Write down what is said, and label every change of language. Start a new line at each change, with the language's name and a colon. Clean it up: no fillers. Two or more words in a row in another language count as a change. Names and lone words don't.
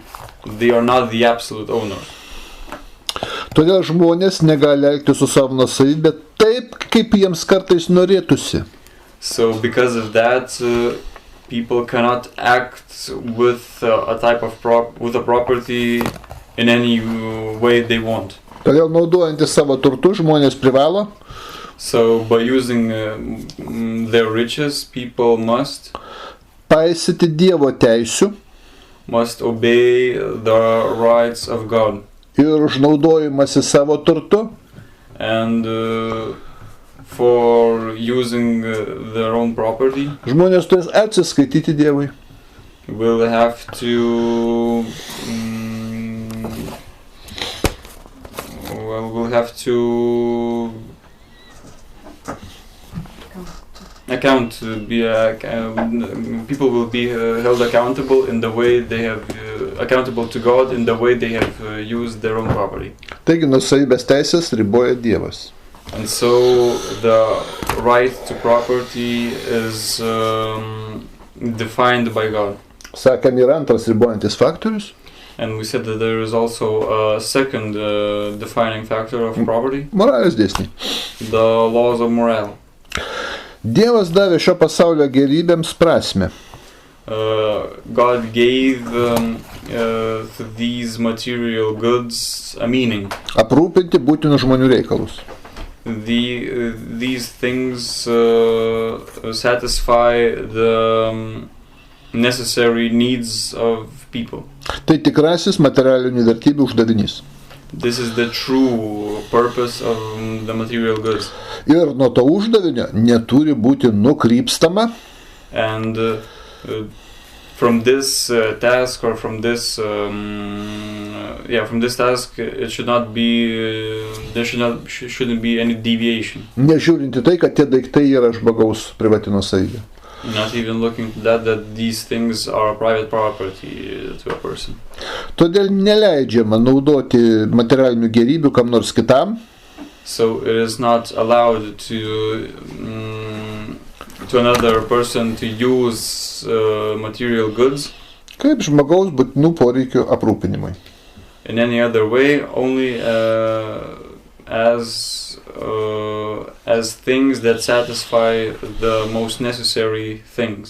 English: They are not the absolute owners.
Lithuanian: Todėl žmonės negali elgtis su savo nuosavybė taip, kaip jiems kartais norėtųsi.
English: So because of that, people cannot act with a type of property in any way they want.
Lithuanian: Todėl naudojantis savo turtu žmonės privalo
English: So by using their riches, people must
Lithuanian: paisyti Dievo teisių
English: obey the rights of God.
Lithuanian: ir užnaudojimasi savo turtu
English: And for using their own property,
Lithuanian: žmonės turės atsiskaityti Dievui.
English: will have to people will be held accountable in the way they have accountable to God in the way they have used their own property.
Lithuanian: Taigi nuosavybės teisės riboja Dievas.
English: And so the right to property is defined by God.
Lithuanian: Sakėm, yra antras ribojantis faktorius.
English: And we said that there is also a second defining factor of property,
Lithuanian: Moralės dėsniai.
English: the laws of morale.
Lithuanian: Dievas davė šio pasaulio gėrybėms prasmę.
English: God gave these material goods a meaning.
Lithuanian: Aprūpinti būtinus žmonių reikalus.
English: These things satisfy the necessary needs of people.
Lithuanian: Tai tikrasis materialinių vertybių uždavinys.
English: This is the true purpose of the material goods.
Lithuanian: Ir nuo to uždavinio neturi būti nukrypstama
English: And from this task or from this task, it should not be shouldn't be any deviation.
Lithuanian: nežiūrinti tai, kad tie daiktai yra žmogaus privati nuosavybė.
English: Not even looking to that these things are private property to a person.
Lithuanian: Todėl neleidžiama naudoti materialinių gėrybių kam nors kitam,
English: So it is not allowed to another person to use material goods
Lithuanian: kaip žmogaus būtinų poreikių aprūpinimui.
English: in any other way, only as things that satisfy the most necessary things.